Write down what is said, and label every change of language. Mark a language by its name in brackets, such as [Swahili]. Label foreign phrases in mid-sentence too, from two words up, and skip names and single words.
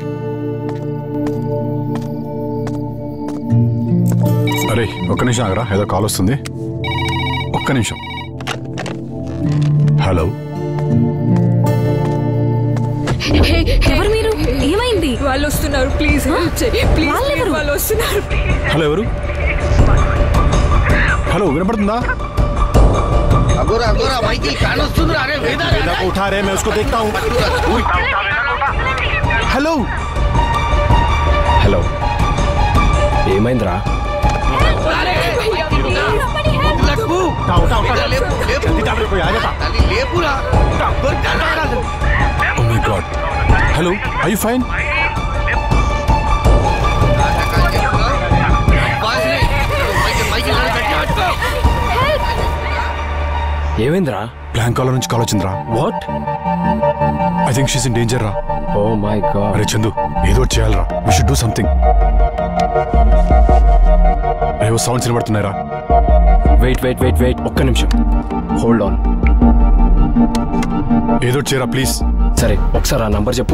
[Telugu] అరే ఒక్క నిమిషం ఆగరా, ఏదో కాల్ వస్తుంది, ఒక్క నిమిషం. హలో, ఎవరు మీరు? ఏమైంది? వాళ్ళు వస్తున్నారు, [English] please help [Telugu] చేయి. ప్లీజ్ వాళ్ళు వస్తున్నారు. హలో ఎవరు? హలో వినపడుతుందా? [Hindi] उठा रहे, मैं उसको देखता हूँ. हेलो [Telugu] హలో, ఏమైందిరా? [English] Oh my God. Hello, are you fine? [Telugu] ఏమైందిరా? [English] blank caller [Telugu] నుంచి కాల్ వచ్చిందిరా. వాట్? [English] I think she's in danger రా. Oh my God. [Telugu] అరే చందు, ఏదో ఒకటి చేయాలరా. [English] we should do something. [Telugu] ఏవో సౌండ్స్ వినబడుతున్నాయిరా. వెయిట్ ఒక్క నిమిషం, [English] hold on. [Telugu] ఏదో ఒకటి చేయరా ప్లీజ్. సరే, ఒకసారి ఆ నంబర్ చెప్పు.